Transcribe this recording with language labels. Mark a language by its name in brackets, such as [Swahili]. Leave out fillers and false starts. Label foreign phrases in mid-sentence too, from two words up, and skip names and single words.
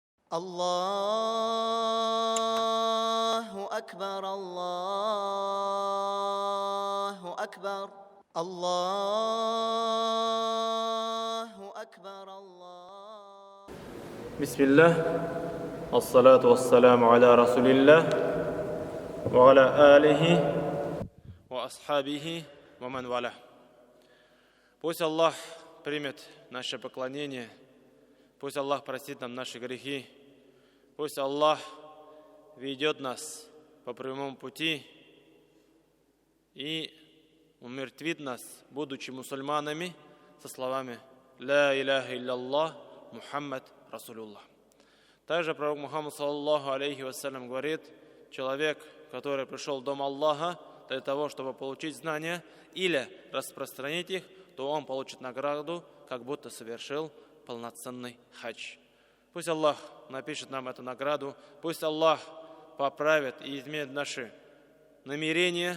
[Arabic] الله أكبر الله أكبر الله أكبر الله. بسم الله والصلاة والسلام على رسول الله وعلى آله وأصحابه ومن والاه. [Russian] Пусть Аллах примет наше поклонение, пусть Аллах простит нам наши грехи, пусть Аллах ведет нас по прямому пути и умертвит нас, будучи мусульманами, со словами [Arabic] «لا إله إلا محمد رسول الله». [Russian] Также пророк Мухаммад [Arabic] صلى الله عليه وسلم [Russian] говорит: человек, который пришел в дом Аллаха для того, чтобы получить знания или распространить их, то он получит награду, как будто совершил полноценный хадж. Пусть Аллах напишет нам эту награду, пусть Аллах поправит и изменит наши намерения.